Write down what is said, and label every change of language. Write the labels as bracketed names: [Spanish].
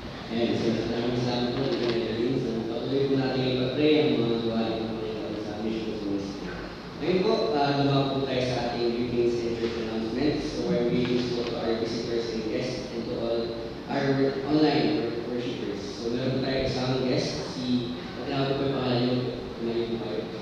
[Filipino] Ayan, so maraming salamat po. So, patuloy po natin ipag-pray ang mga gawain ng Panginoon sa mission ministry. Ngayon po, lumabas po tayo sa ating [English] greetings and church announcements. So, our greetings po to our visitors and guests and to all our online worshipers. [Filipino] So, meron po tayo isang guest, tinawag ko po yung pangalan niyo, kumain po kayo.